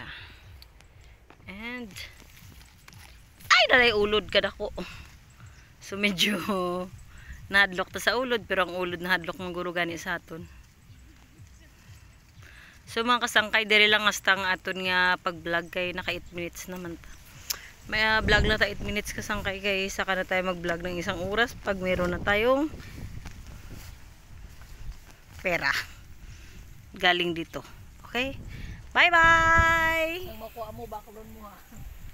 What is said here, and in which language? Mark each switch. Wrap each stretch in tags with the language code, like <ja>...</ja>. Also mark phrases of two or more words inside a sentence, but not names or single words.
<hil>And ay dalay ulod kada ko. So medyo nahadlok ta sa ulod pero ang ulod nahadlok ng guro gani sa aton. So mga kasangkay diri lang hasta ang aton nga pag-vlog kay naka 8 minutes naman ta. May vlog na ta 8 minutes kasangkay kay</hil> <tl>saka na tayo mag-vlog ng 1 oras pag meron na tayong pera galing dito. Okay?</tl> <en>Bye bye.</en> <hil>Ang makuha mo bakulon mo ha.</hil>